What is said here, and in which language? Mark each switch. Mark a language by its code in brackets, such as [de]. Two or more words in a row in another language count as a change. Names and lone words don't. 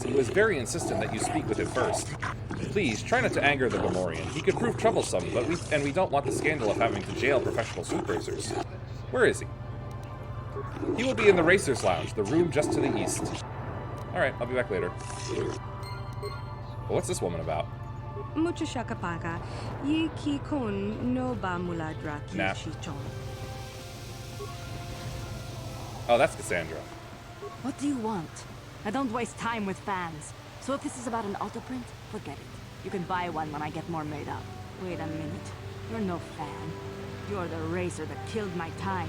[en] He was very insistent that you speak with him first. Please, try not to anger the Gomorian. He could prove troublesome, but we don't want the scandal of having to jail professional swoop racers. Where is he? He will be in the Racers Lounge, the room just to the east. Alright, I'll be back later. But what's this woman about? Mucho shakapaga. Yi ki kon no ba muladra ki Nah. shichon. Oh, that's Cassandra. What do you want? I don't waste time with fans. So if this is about an auto print, forget it. You can buy one when I get more made up. Wait a minute. You're no fan. You're the racer that killed my time.